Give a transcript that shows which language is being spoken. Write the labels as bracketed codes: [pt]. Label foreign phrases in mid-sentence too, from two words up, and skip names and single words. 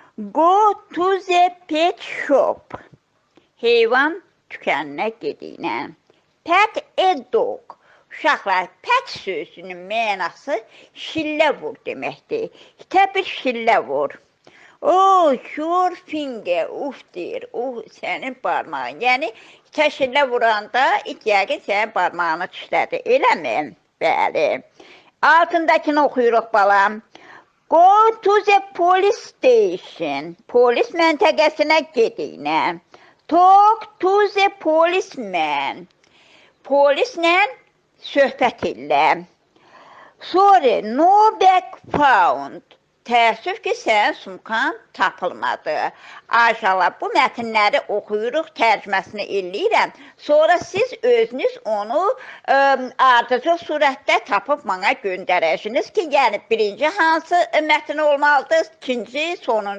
[en] Go to the pet shop. [az] Heyvan tükənə gedinə. [en] Pet a dog. [az] Uşaqlar, pet sözünün mənası şillə vur deməkdir. İtə bir şillə vur. [en] Oh, your finger, [az] uf deyir, sənin barmağın. Yəni, itə şillə vuranda it yəqin sənin barmağını çişlədi, eləmi? Bəli. Altındakını oxuyuruq balam. [en] Go to the police station. [az] Polis məntəqəsinə gedinə. [en] Talk to the policeman. [az] Polislə söhbət elə. [en] Sorry, no bag found. [az] Təəssüf ki, sənin sumkan tapılmadı. Aşağılar, bu mətnləri oxuyuruq, tərcüməsini eləyirəm. Sonra siz özünüz onu ardıcıl surətdə tapıb mənə göndərəcəksiniz ki, yəni birinci hansı mətn olmalıdır, ikinci, sonuncu.